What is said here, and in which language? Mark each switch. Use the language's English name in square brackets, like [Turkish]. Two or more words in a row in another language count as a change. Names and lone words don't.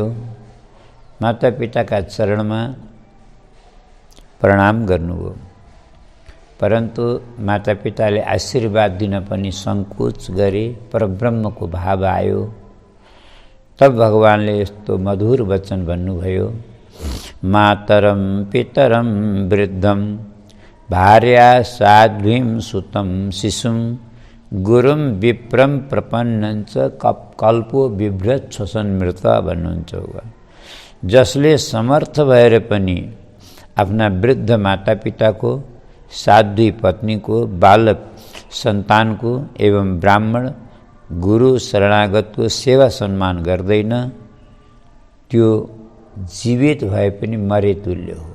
[Nepali] माता पिताका चरणमा प्रणाम गर्नुभयो। परन्तु माता पिताले आशीर्वाद दिन पनि सङ्कोच गरे। परब्रह्मको भाव आयो। तब भगवानले यस्तो मधुर वचन भन्नुभयो, [Sanskrit] मातरं पितरं वृद्धं भार्या साध्वीं सुतं शिशुं गुरुं विप्रं प्रपन्नञ्च कल्पो बिभ्रत श्वसनमृत भन्नुहुन्छ। [Nepali] जसले समर्थ भएर पनि आफ्ना वृद्ध माता पिताको, साध्वी पत्नीको, बालक सन्तानको एवं ब्राह्मण गुरु शरणागतको सेवा सम्मान गर्दैन, त्यो जीवित भए पनि मरे तुल्य हो।